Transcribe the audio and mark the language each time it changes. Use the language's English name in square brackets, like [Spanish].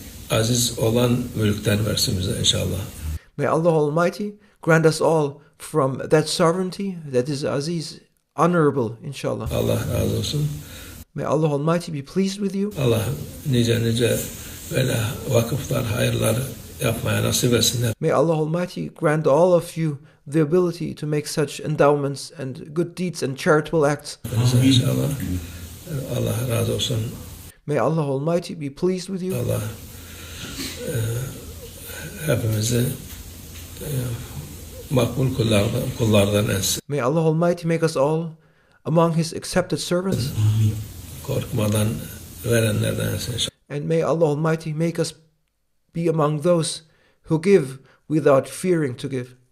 [Turkish] Aziz olan mülkten versin bize inşallah. [English] May Allah Almighty grant us all from that sovereignty that is aziz, honorable, inshallah. [Turkish] Allah razı olsun. [English] May Allah Almighty be pleased with you. [Turkish] Allah nice böyle vakıflar, hayırlar yapmaya nasip etsin. [English] May Allah Almighty grant all of you the ability to make such endowments and good deeds and charitable acts. [Turkish] İnşallah. Allah razı olsun. [English] May Allah Almighty be pleased with you. [Turkish] Allah hepimizi makbul kullardan etsin. [English] May Allah Almighty make us all among His accepted servants. [Turkish] Korkmadan verenlerden etsin. [English] And may Allah Almighty make us be among those who give without fearing to give.